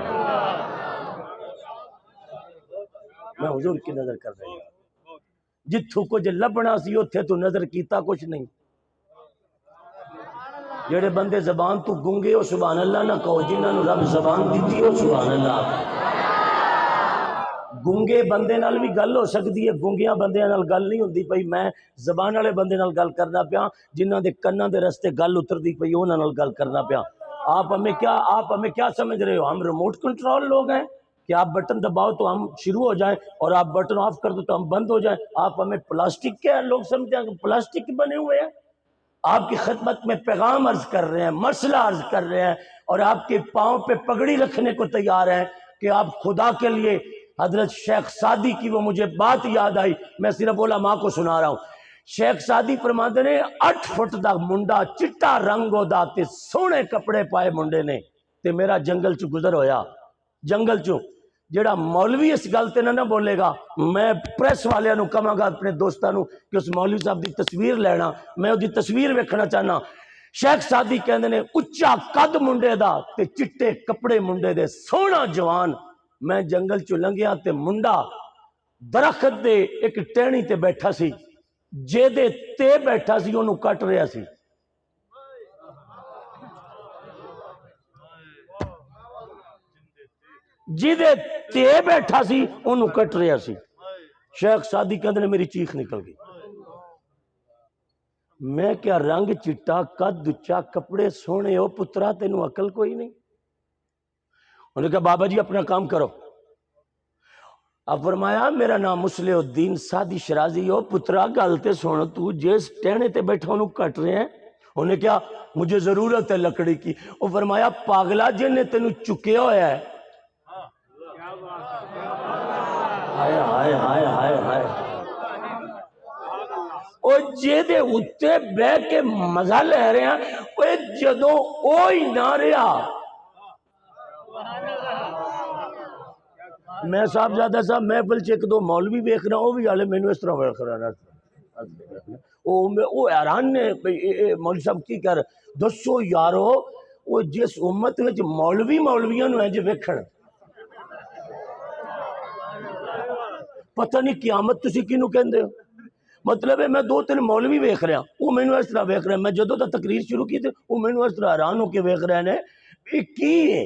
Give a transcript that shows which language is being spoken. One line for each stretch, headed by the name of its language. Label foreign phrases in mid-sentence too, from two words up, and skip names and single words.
Punjabi: میں حضور کی نظر کر رہا ہوں، جتھوں کچھ لبنا سی اتھے تو نظر کیتا کچھ نہیں، جڑے بندے زبان تو گونگے ہو
Arabic: سبحان اللہ
Punjabi: نہ کہو، جنہاں نو رب زبان دیتی ہو
Arabic: سبحان اللہ۔
Punjabi: گونگے بندے نال بھی گل ہو سکتی ہے، گونگیاں بندے نال گل نہیں ہوندی پئی، میں زبان والے بندے نال گل کرنا پیا، جنہاں دے کناں دے رستے گل اتردی پئی انہاں نال گل کرنا پیا۔
Urdu: آپ ہمیں کیا سمجھ رہے ہو؟ ہم ریموٹ کنٹرول لوگ ہیں کہ آپ بٹن دباؤ تو ہم شروع ہو جائیں اور آپ بٹن آف کر دو تو ہم بند ہو جائیں؟ آپ ہمیں پلاسٹک کے لوگ سمجھتے ہیں کہ پلاسٹک بنے ہوئے ہیں؟ آپ کی خدمت میں پیغام عرض کر رہے ہیں، مسئلہ عرض کر رہے ہیں، اور آپ کے پاؤں پہ پگڑی رکھنے کو تیار ہیں کہ آپ خدا کے لیے۔ حضرت شیخ سعدی کی وہ مجھے بات یاد آئی، میں صرف علماء کو سنا رہا ہوں۔
Punjabi: شیخ سعدی فرماتے نے 8 فٹ دا منڈا چٹا رنگ دا تے سونے کپڑے پائے منڈے نے تے میرا جنگل چ گزر ہویا۔ جنگل چوں جڑا مولوی اس گل تے نہ بولے گا، میں پریس والے نو کہاں گا اپنے دوستاں نو کہ اس مولوی صاحب دی تصویر لینا، میں وہ دی تصویر ویکھنا چاہنا۔ شیخ سعدی کہندے نے اچا قد منڈے دا تے چٹے کپڑے منڈے دے، سونا جوان۔ میں جنگل چ لنگیا تے منڈا درخت دے ایک ٹہنی تے بیٹھا سی، جے دے تے بیٹھا سی انہوں کٹ رہا سی۔ جے دے تے بیٹھا سی انہوں کٹ رہا سی۔ شیخ سعدی کہندے نے میری چیخ نکل گئی۔ میں کیا رنگ چٹا قد اچا کپڑے سونے ہو پترا تینوں عقل کوئی نہیں؟
Urdu: انہوں نے کہا بابا جی اپنا کام کرو۔
Punjabi: اب فرمایا میرا نام مصلح الدین سعدی شرازی ہو پترا گل تے سن، تو جس ٹہنے تے بیٹھا انہوں کٹ رہے ہیں۔
Urdu: انہوں نے کیا مجھے ضرورت ہے لکڑی کی۔
Punjabi: وہ فرمایا پاگلا جن نے تینوں چکیا ہوا ہے، ہائے ہائے ہائے ہائے ہائے، وہ جے دے اتے بہ کے مزہ لے رہے ہیں، وہ جدوں اوہی نہ رہا۔ میں صاحب زیادہ صاحب محفل چ ایک دو مولوی ویکھ رہا، وہ بھی والے مینوں اس طرح ویکھ رہا، وہ حیران نے مولوی صاحب کی کر دسو یارو، وہ جس امت وچ مولویاں نو انج ویکھن، پتہ نہیں قیامت تسی کینوں کہندے ہو؟ مطلب ہے میں 2-3 مولوی ویکھ رہا، وہ مینوں اس طرح ویکھ رہے ہیں، میں جدوں دا تقریر شروع کی تے وہ مینوں اس طرح حیران ہو کے ویکھ رہے ہیں، یہ کی ہے؟